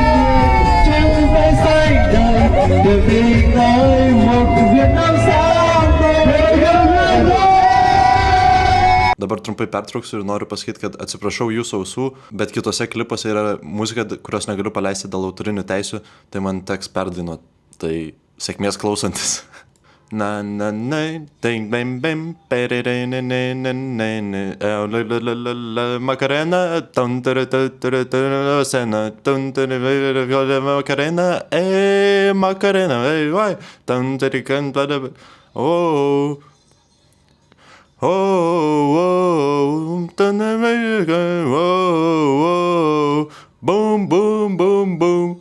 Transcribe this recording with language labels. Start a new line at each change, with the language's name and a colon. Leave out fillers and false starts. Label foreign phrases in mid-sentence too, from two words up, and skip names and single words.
Vietnamese: người trong tay xanh đời được đi tới một Việt Nam sáng
Lithuanian: Dabar trumpai pertrauksiu ir noriu pasakyti, kad atsiprašau jūsų ausų, bet kitose klipuose yra muzika, kurios negaliu paleisti dėl autorinių teisių, tai man teks perdainuoti. Tai sėkmės klausantis. Na na na ding bim bim Macarena sena Macarena Macarena oh boom, boom, boom, boom.